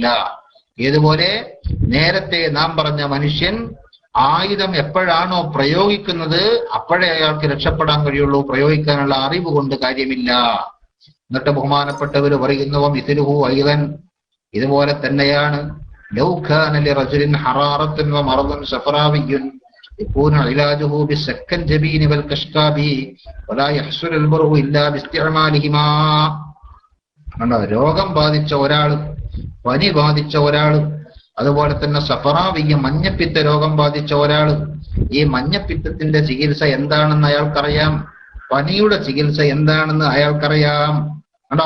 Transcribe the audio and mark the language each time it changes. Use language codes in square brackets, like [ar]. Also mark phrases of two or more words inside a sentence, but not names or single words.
[ml] ഇതുപോലെ നേരത്തെ നാം പറഞ്ഞ മനുഷ്യൻ ആയുധം എപ്പോഴാണോ പ്രയോഗിക്കുന്നത് അപ്പോഴേ അയാൾക്ക് രക്ഷപ്പെടാൻ കഴിയുള്ളൂ, പ്രയോഗിക്കാനുള്ള അറിവ് കൊണ്ട് കാര്യമില്ല. എന്നിട്ട് ബഹുമാനപ്പെട്ടവർ പറയുന്നു, [ar] مثله أيضا, [ml] ഇതുപോലെ തന്നെയാണ് [ar] لو كان لرجل حرارة ومرض صفراوي, يكون علاجه بالسكنجبين والكشكاب ولا يحصل البرء إلا باستعمالهما. [ml] രോഗം ബാധിച്ച ഒരാൾ, പനി ബാധിച്ച ഒരാൾ, അതുപോലെ തന്നെ സഫറാവിയ മഞ്ഞപ്പിത്ത രോഗം ബാധിച്ച ഒരാൾ, ഈ മഞ്ഞപ്പിത്തത്തിന്റെ ചികിത്സ എന്താണെന്ന് അയാൾക്കറിയാം, പനിയുടെ ചികിത്സ എന്താണെന്ന് അയാൾക്കറിയാം കണ്ടോ.